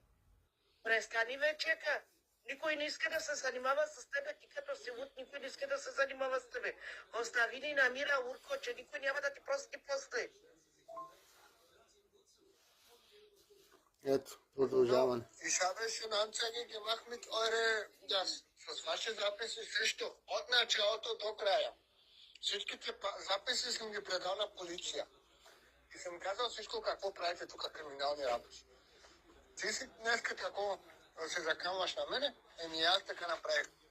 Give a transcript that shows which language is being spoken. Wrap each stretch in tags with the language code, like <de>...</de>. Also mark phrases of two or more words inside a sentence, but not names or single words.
<bg>Престани вече, никой не иска да се занимава с тебе, ти като си луд, никой не иска да се занимава с тебе. Остави ни на мира, Урко, че никой няма да ти прости после. Ето, продължаване.</bg> <de>Ich habe schon Anzeige gemacht mit</de> <bg>с ваши записи срещу от началото до края. Всичките записи съм ги предал на полиция. И съм казал всичко какво правите тук криминални работи. Ти си днеска какво се закамваш на мене, аз така направих.</bg>